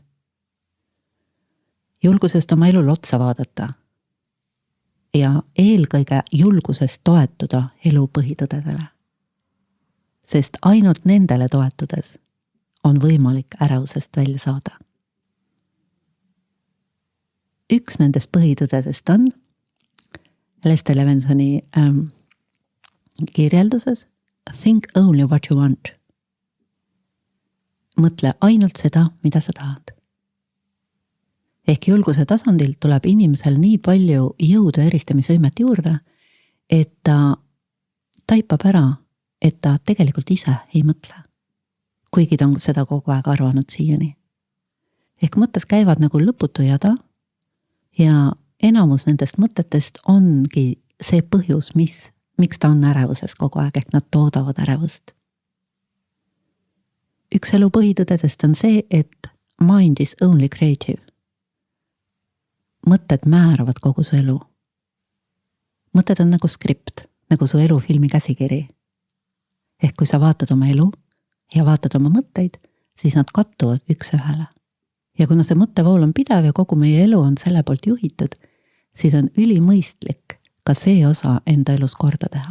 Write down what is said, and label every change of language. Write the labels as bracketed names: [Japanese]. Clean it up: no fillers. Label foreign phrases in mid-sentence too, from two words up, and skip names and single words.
[Estonian] Julgusest oma elul otsa vaadata ja eelkõige julgusest toetuda elu põhitõdedele. sest ainult nendele toetudes on võimalik ärevusest välja saada. Üks nendest põhitõdedest on Lester Levensoni kirjelduses [English] think only what you want. [Estonian] Mõtle ainult seda, mida sa tahad. Ehk julguse tasandil tuleb inimesel nii palju jõudu eristamisvõimet juurde, et ta taipab ära, et ta tegelikult ise ei mõtle. Kuigi ta on seda kogu aeg arvanud siiani. Ehk mõtted käivad nagu lõputu jada ja enamus nendest mõtetest ongi see põhjus, miks ta on ärevuses kogu aeg, ehk nad toodavad ärevust. Üks elu põhitõdedest on see, et [English] mind is only creative. [Estonian] Mõtted määravad kogu su elu. Mõtted on nagu skript, nagu su elufilmi käsikiri. Ehk kui sa vaatad oma elu ja vaatad oma mõtteid, siis nad kattuvad üks ühele. Ja kuna see mõttevool on pidev ja kogu meie elu on selle poolt juhitud, siis on ülimõistlik ka see osa enda elus korda teha.